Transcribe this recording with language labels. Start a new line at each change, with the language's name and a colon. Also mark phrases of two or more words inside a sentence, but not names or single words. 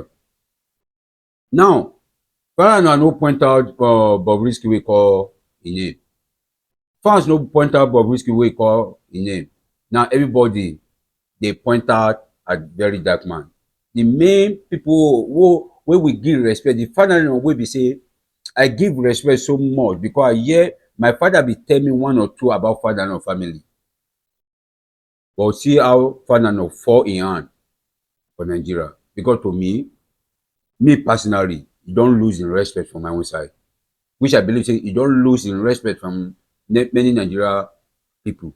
Nigerian Pidgin: Now, Falana no point out Bobrisky wey call im name. Fans no point out Bobrisky wey call im name. Now, everybody dey point out at Very Dark Man. The main people wey we give respect, the father wey be say I give respect so much because I hear my father be tell me one or two about Falana family. But see how Falana fall in hand for Nigeria. Because to me personally, he don't lose in respect from my own side, which I believe say he don't lose in respect from many Nigeria people.